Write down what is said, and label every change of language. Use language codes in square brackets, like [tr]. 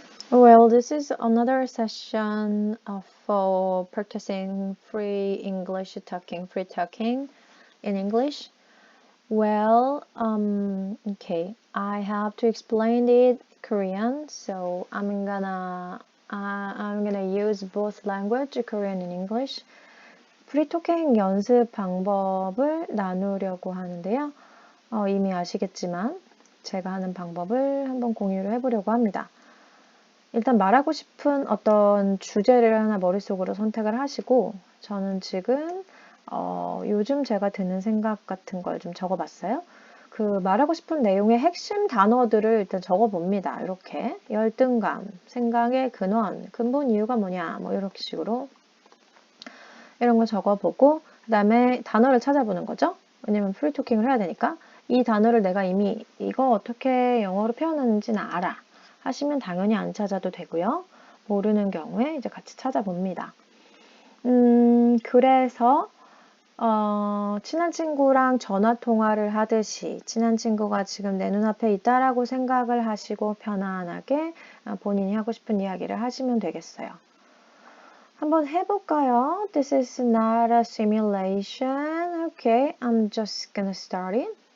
[en] Well, this is another session for practicing free English talking, free talking in English. Well, okay, I have to explain it Korean, so I'm gonna use both language, Korean and English. [ko] 프리토킹 연습 방법을 나누려고 하는데요. 이미 아시겠지만 제가 하는 방법을 한번 공유를 해보려고 합니다. 일단 말하고 싶은 어떤 주제를 하나 머릿속으로 선택을 하시고 저는 지금 요즘 제가 드는 생각 같은 걸 좀 적어봤어요. 그 말하고 싶은 내용의 핵심 단어들을 일단 적어봅니다. 이렇게 열등감, 생각의 근원, 근본 이유가 뭐냐 뭐 이렇게 식으로 이런 거 적어보고 그 다음에 단어를 찾아보는 거죠. 왜냐면 프리토킹을 해야 되니까 이 단어를 내가 이미 이거 어떻게 영어로 표현하는지는 알아 하시면 당연히 안 찾아도 되고요. 모르는 경우에 이제 같이 찾아봅니다. 그래서 친한 친구랑 전화 통화를 하듯이 친한 친구가 지금 내 눈앞에 있다라고 생각을 하시고 편안하게 본인이 하고 싶은 이야기를 하시면 되겠어요. 한번 해볼까요? [en] This is not a simulation. Okay, I'm just gonna start it.